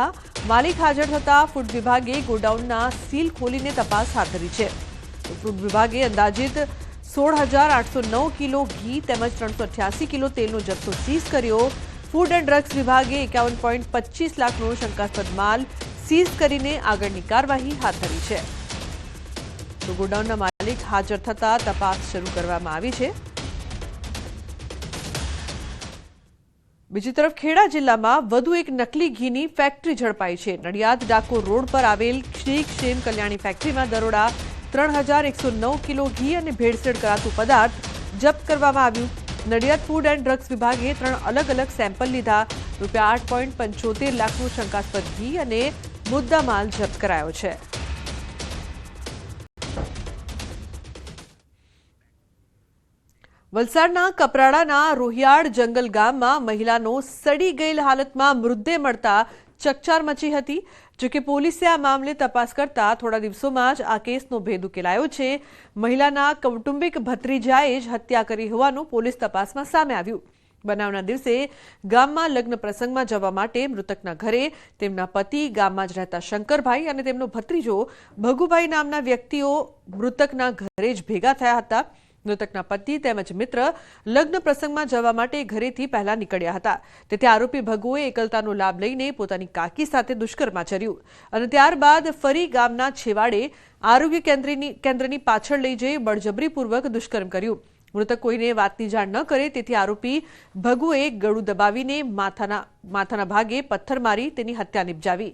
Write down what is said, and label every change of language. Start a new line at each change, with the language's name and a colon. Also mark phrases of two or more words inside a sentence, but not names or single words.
Gujarati: માલિક હાજર થતા ફૂડ વિભાગે ગોડાઉનના સીલ ખોલીને તપાસ હાથ ધરી છે। ફૂડ વિભાગે અંદાજિત 16,809 કિલો ઘી તેમજ 388 કિલો તેલનો જથ્થો સીઝ કર્યો। ફૂડ એન્ડ ડ્રગ્સ વિભાગે 51.25 લાખનો શંકાસ્પદ માલ સીઝ કરીને આગળની કાર્યવાહી હાથ ધરી છે। તો ગોડાઉનના માલિક હાજર થતા તપાસ શરૂ કરવામાં આવી છે। બીજી તરફ ખેડા જિલ્લામાં વધુ એક નકલી ઘીની ફેક્ટરી ઝડપાઈ છે। નડિયાદ ડાકોર રોડ પર આવેલ શ્રી ક્ષેમ કલ્યાણી ફેક્ટરીમાં દરોડા 3,109 કિલો ઘી અને ભેળસેળ કરાતું પદાર્થ જપ્ત કરવામાં આવ્યું। નડિયાદ ફૂડ એન્ડ ડ્રગ્સ વિભાગે 3 અલગ અલગ સેમ્પલ લીધા। રૂપિયા 8.75 લાખનો શંકાસ્પદ ઘી અને મુદ્દા માલ જપ્ત કરાયો છે। વલસાડના કપરાડાના રોહિયાડ જંગલ ગામમાં મહિલાનો સડી ગયેલ હાલતમાં મૃતદેહ મળતા ચકચાર મચી હતી। જો કે પોલીસે આ મામલે તપાસ કરતા થોડા દિવસોમાં જ આ કેસનો ભેદ ઉકેલાયો છે। મહિલાના કૌટુંબિક ભત્રીજાએ જ હત્યા કરી હોવાનું પોલીસ તપાસમાં સામે આવ્યું। બનાવના દિવસે ગામમાં લગ્ન પ્રસંગમાં જવા માટે મૃતકના ઘરે તેમના પતિ ગામમાં જ રહેતા શંકરભાઈ અને તેમનો ભત્રીજો ભગુભાઈ નામના વ્યક્તિઓ મૃતકના ઘરે જ ભેગા થયા હતા। મૃતકના પતિ તેમજ મિત્ર લગ્ન પ્રસંગમાં જવા માટે ઘરેથી પહેલા નીકળ્યા હતા। તેથે આરોપી ભગુએ એકલતાનો લાભ લઈને પોતાની કાકી સાથે દુષ્કર્મ આચર્યું અને ત્યારબાદ ફરી ગામના છેવાડે આરોગ્ય કેન્દ્રની પાછળ લઈ જઈ બળજબરીપૂર્વક દુષ્કર્મ કર્યું। મૃતક કોઈને વાતની જાણ ન કરે તેથી આરોપી ભગુએ ગળું દબાવીને માથાના ભાગે પથ્થર મારી તેની હત્યા નિપજાવી।